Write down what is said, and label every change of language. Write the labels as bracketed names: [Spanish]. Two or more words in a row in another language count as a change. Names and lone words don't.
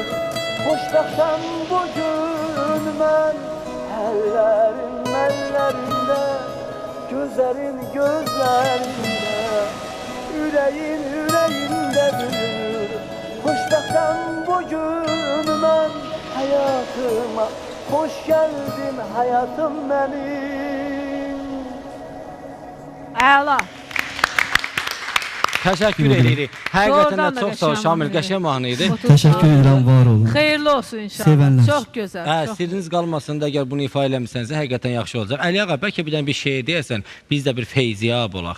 [Azerbaijani] Xoşbəxtəm bugün mən, əllərim əllərimdə, [Turkish] gözlerin gözlerinde, yüreğin yüreğimde [Azerbaijani] döyünür. Xoşbəxtəm bugün mən, [Turkish] hayatıma hoş geldin hayatım benim. [Azerbaijani] Əla. Təşəkkür edirik. Həqiqətən də çox sağ ol Şamil, qəşəng mahnı idi. Təşəkkür edirəm, var olun. Xeyirli olsun inşallah. Sevənlər. Çox gözəl. çox Sirriniz qalmasın da əgər bunu ifa eləmisənsə həqiqətən yaxşı olacaq. Əli ağa, bəlkə bir dənə bir şeir deyəsən, biz də bir feyziyab olaq.